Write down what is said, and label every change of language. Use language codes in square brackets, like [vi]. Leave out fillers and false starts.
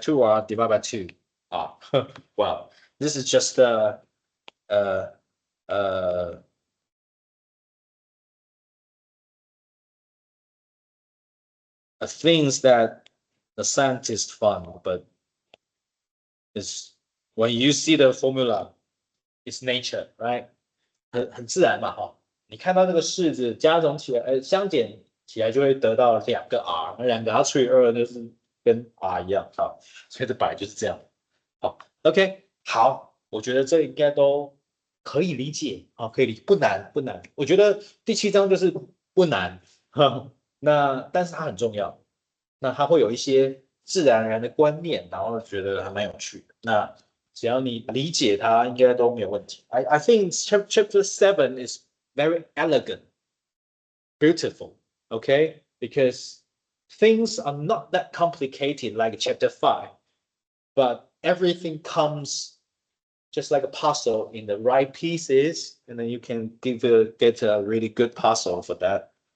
[en] 2r divided by 2r. Well, this is just things that the scientists found, but it's when you see the formula, it's nature, right? [zh] 很自然嘛，哈。你看到那个式子加总起来，相减起来就会得到2个 r， 那2个它除以2就是跟 r 一样，好，所以这本来就是这样。好 ，OK， 好，我觉得这应该都可以理解，好，可以不难不难。我觉得第7章就是不难，那但是它很重要，那它会有一些自然而然的观念，然后觉得还蛮有趣的。那只要你理解它，应该都没有问题。 [en] I think chapter 7 is very elegant, beautiful, okay? Because things are not that complicated like chapter 5, but everything comes just like a puzzle in the right pieces, and then you can get a really good puzzle for that.